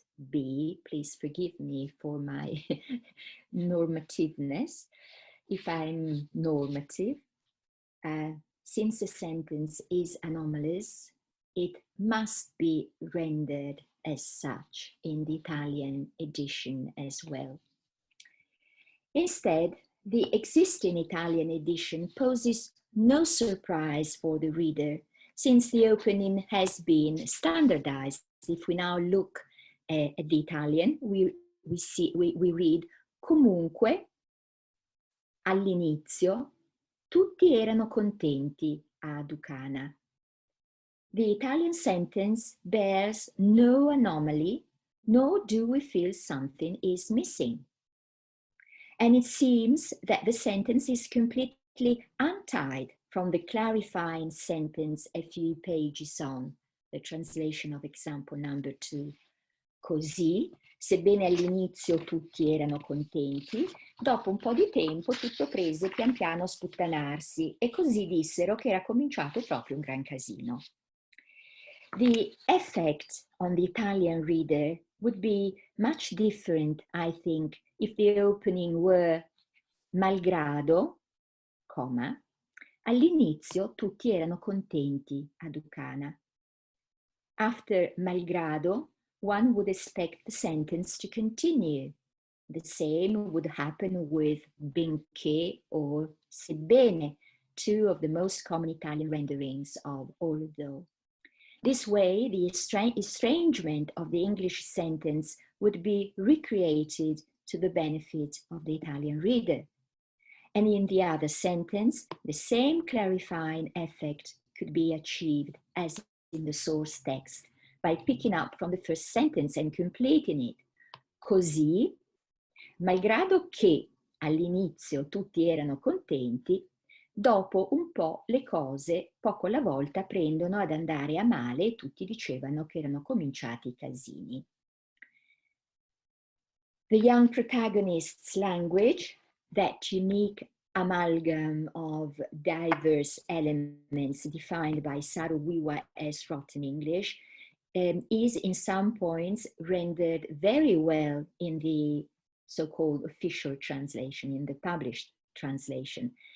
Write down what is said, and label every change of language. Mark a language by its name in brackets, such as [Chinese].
[English] be, please forgive me for my normativeness, if I'm normative, since the sentence is anomalous, it must be rendered as such in the Italian edition as well. Instead, the existing Italian edition poses no surprise for the reader, since the opening has been standardized. If we now look at the Italian, we read [Italian] comunque all'inizio tutti erano contenti a Ducana. [English] The Italian sentence bears no anomaly, nor do we feel something is missing. And it seems that the sentence is completely untied from the clarifying sentence a few pages on, the translation of example number 2. [Italian] Così, sebbene all'inizio tutti erano contenti, dopo un po' di tempo tutto prese pian piano a sputtanarsi e così dissero che era cominciato proprio un gran casino. [English] The effect on the Italian reader would be much different, I think, if the opening were [Italian] malgrado, [English] comma, [Italian] all'inizio tutti erano contenti a Ducana. [English] After malgrado, one would expect the sentence to continue. The same would happen with benché or sebbene, two of the most common Italian renderings of although. This way, the estrangement of the English sentence would be recreated to the benefit of the Italian reader. And in the other sentence, the same clarifying effect could be achieved as in the source text by picking up from the first sentence and completing it. [Italian] Così, malgrado che all'inizio tutti erano contenti, dopo un po' le cose, poco alla volta, prendono ad andare a male e tutti dicevano che erano cominciati i casini. [English] The young protagonist's language, that unique amalgam of diverse elements defined by Saro-Wiwa as rotten English, is in some points rendered very well in the so-called official translation, in the published translation,